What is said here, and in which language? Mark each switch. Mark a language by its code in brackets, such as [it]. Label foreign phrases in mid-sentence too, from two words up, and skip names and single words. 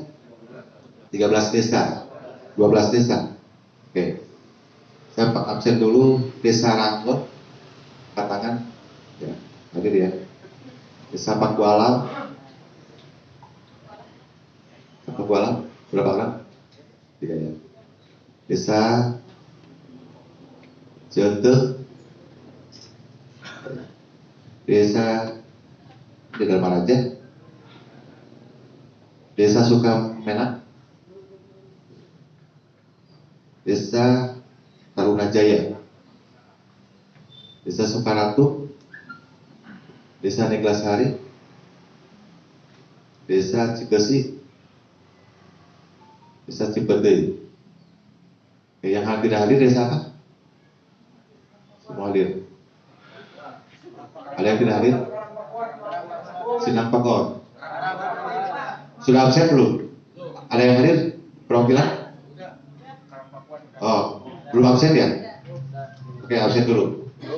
[id] 13 desa, 12 desa. Oke. Saya absen dulu Desa Ranggot, Katangan, ya, hadir ya. Desa Pakualam, berapa orang? 3 ya. Desa Jente, Desa Dedarmaraja, Desa Sukamena, Desa Tarunajaya, Desa Sukaratu, Desa Neglasari, Desa Cigesi, Desa Cipete. Yang hadir desa apa? Semua hadir. Ada yang tidak hadir? Sinang Pakor. Sudah absen belum? Ada yang hadir? Perwakilan? Oh, belum absen ya? Oke, absen dulu.